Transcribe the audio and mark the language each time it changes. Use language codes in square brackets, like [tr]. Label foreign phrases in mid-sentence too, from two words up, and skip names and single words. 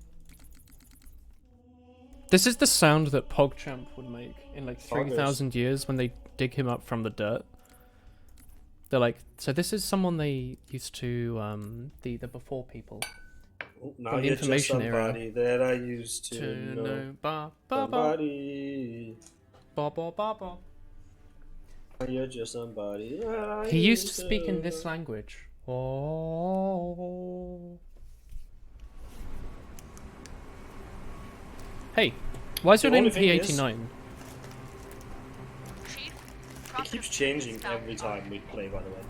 [en] This is the sound that PogChamp would make in like Poggers. 3,000 years when they dig him up from the dirt. They're like, so this is someone they used to, the before people. Oh, now From the you're just information era. somebody that I used to know. Ba, ba, ba. Somebody. Ba, ba, ba, ba. You're just somebody that I He used to speak in know. this language. Oh. Hey, why is The your name only thing is- P89? It keeps changing every time we play, by the way.